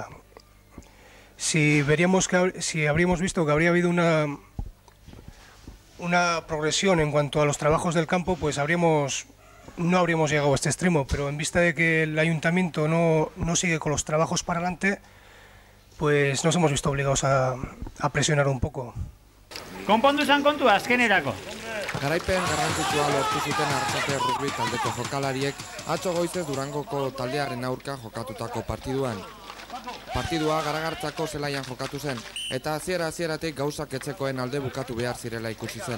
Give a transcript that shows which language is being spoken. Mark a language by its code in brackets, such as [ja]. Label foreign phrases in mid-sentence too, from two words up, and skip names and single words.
[es] Si habríamos visto que habría habido una progresión en cuanto a los trabajos del campo, pues no habríamos llegado a este extremo, pero en vista de que el ayuntamiento no sigue con los trabajos para adelante, pues nos hemos visto obligados a presionar un poco. [eu] Konpondu zan kontua azkenerako. Garaipen garrantzitsua lortu zuten Arrasate rugby taldeko jokalariek atzo goizez Durangoko taldearen aurka jokatutako partiduan. Partidua Garagartzako zelaian jokatu zen, eta hasieratik gauzak etxekoen alde bukatu behar zirela ikusi zen.